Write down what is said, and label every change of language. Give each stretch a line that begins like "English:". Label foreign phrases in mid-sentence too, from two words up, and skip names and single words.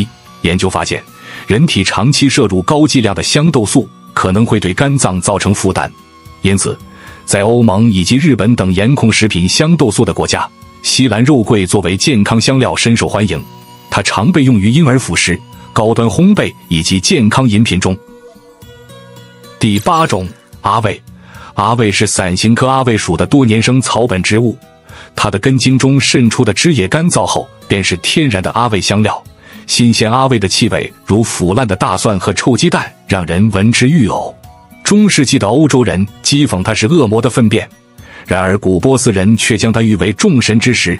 Chinese: 研究發現，人體長期攝入高劑量的香豆素可能會對肝臟造成負擔，因此，在歐盟以及日本等嚴控食品香豆素的國家，西蘭肉桂作為健康香料深受歡迎。它常被用於嬰兒輔食、高端烘焙以及健康飲品中。第8種，阿魏。阿魏是伞形科阿魏屬的多年生草本植物，它的根茎中滲出的汁液乾燥後便是天然的阿魏香料， 新鮮阿魏的氣味如腐爛的大蒜和臭雞蛋，讓人聞之欲嘔。中世紀的歐洲人譏諷它是惡魔的糞便，然而古波斯人卻將它譽為眾神之食。